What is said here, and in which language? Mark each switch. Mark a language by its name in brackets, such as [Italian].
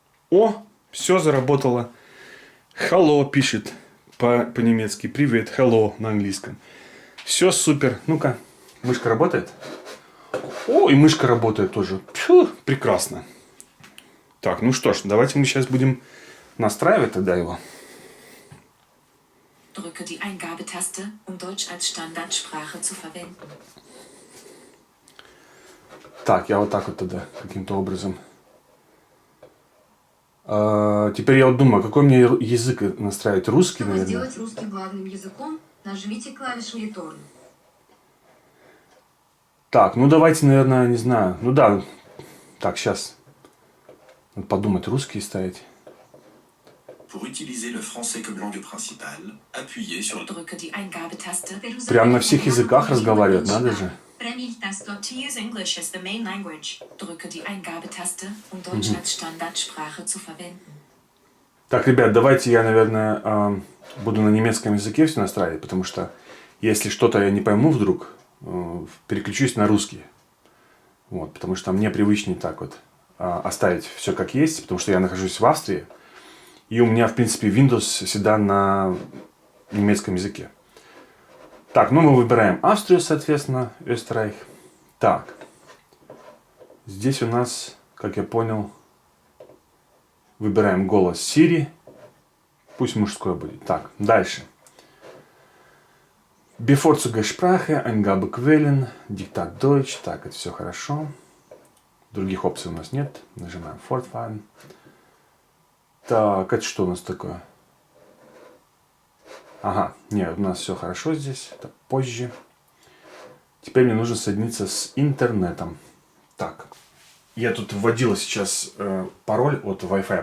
[Russian] О, все заработало. Hello пишет по-немецки. Привет, hello на английском. Все супер. Ну-ка, мышка работает? О, и мышка работает тоже. Фу, прекрасно. Так, ну что ж, давайте мы сейчас будем настраивать тогда его. [German] Drücke die Eingabetaste, um Deutsch als Standardsprache zu verwenden. [Russian] Так, я вот так вот тогда каким-то образом. Теперь я вот думаю, какой мне язык настраивать? Русский, Чтобы наверное. сделать русский главным языком, нажмите клавишу Return. Так, ну давайте, наверное, не знаю. Ну да. Так, сейчас. Надо подумать, русский ставить. [French] Pour utiliser le français comme langue principale, appuyez sur le... [German] Drücke die Eingabetaste. [Russian] Прям на всех языках разговаривать, надо же. [English] To use English as the main language. [German] Drücke die Eingabetaste, um Deutsch als Standardsprache zu verwenden. [Russian] Так, ребят, давайте я, наверное, буду на немецком языке все настраивать, потому что если что-то я не пойму вдруг, переключусь на русский. Вот, потому что мне привычнее так вот оставить все как есть, потому что я нахожусь в Австрии, и у меня, в принципе, Windows всегда на немецком языке. Так, ну мы выбираем Австрию, соответственно, Österreich. Так, здесь у нас, как я понял, выбираем голос Siri. Пусть мужской будет. Так, дальше. [German] Bevorzugte Sprache, Eingabequellen, Diktat Deutsch. [Russian] Так, это все хорошо. Других опций у нас нет. Нажимаем Fortfahren. Так, это что у нас такое? Ага, нет, у нас все хорошо здесь. Это позже. Теперь мне нужно соединиться с интернетом. Так, я тут вводил сейчас пароль от Wi-Fi.